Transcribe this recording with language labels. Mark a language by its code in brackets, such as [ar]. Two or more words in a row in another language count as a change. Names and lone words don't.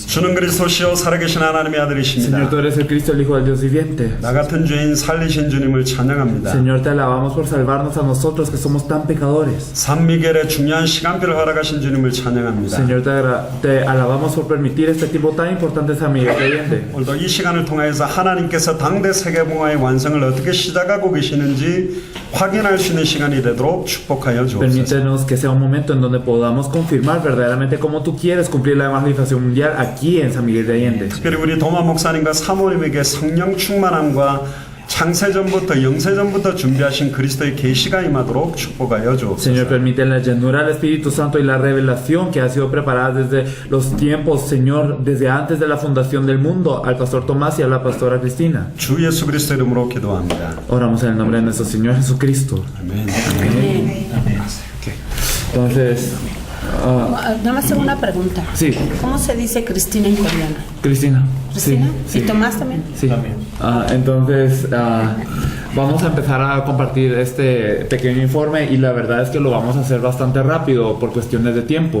[ko] 주는 그리스도시요 살아계신 하나님의 아들이십니다. [es] Señor, tú eres el Cristo, el Hijo del Dios viviente. [ko] 나 같은 죄인 살리신 주님을 찬양합니다. [es] Señor, te alabamos por salvarnos a nosotros que somos tan pecadores. [ko] 산미겔의 중요한 시간표를 허락하신 주님을 찬양합니다. [es] Señor, te alabamos por permitir este tiempo tan importante de San Miguel Creyente. [ko] 오늘도 이 시간을 통해서 하나님께서 당대 세계봉화의 완성을 어떻게 시작하고 계시는지 확인할 수 있는 시간이 되도록 축복하여 주옵소서. [es] Permítenos que sea un momento en donde podamos confirmar verdaderamente cómo tú quieres cumplir la evangelización mundial aquí en San Miguel de Allende. [ko] 특별히 우리 도마 목사님과 사모님에게 성령 충만함과 창세전부터 영세전부터 준비하신 그리스도의 계시가 임하도록 축복하여 주옵소서. [es] Señor, permite la llenura del Espíritu Santo y la revelación que ha sido preparada desde los tiempos, Señor, desde antes de la fundación del mundo, al pastor Tomás y a la pastora Cristina. [ko] 주 예수 그리스도 이름으로 기도합니다. [es] Oramos en el nombre de nuestro Señor Jesucristo. [ko] 아멘. [es] Entonces, Nada más tengo una pregunta. sí, ¿Cómo se dice Cristina en coreano? Cristina. ¿Cristina? Sí, ¿Y Tomás también? Sí. Entonces, vamos a empezar a compartir este pequeño informe y la verdad es que lo vamos a hacer bastante rápido por cuestiones de tiempo.